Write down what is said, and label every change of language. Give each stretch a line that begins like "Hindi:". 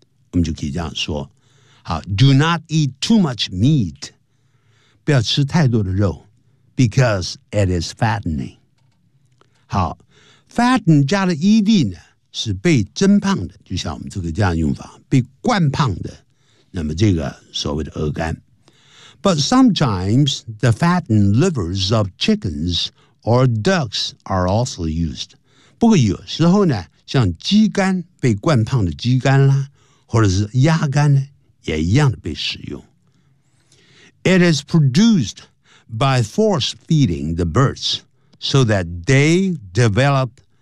Chinese: 我们就可以这样说。
English: Do not eat too much meat.
Chinese: 不要吃太多的肉。
English: Because it is fattening.
Chinese: 好， fatten 加了 ed 呢是被蒸胖的，就像我们这个这样用法，被灌胖的，那么这个所谓的鹅肝。
English: But sometimes the fattened livers of chickens or ducks are also used.
Chinese: 不过有时候呢，像鸡肝被灌胖的鸡肝啦，或者是鸭肝呢，也一样的被使用。
English: It is produced by force feeding the birds so that they develop.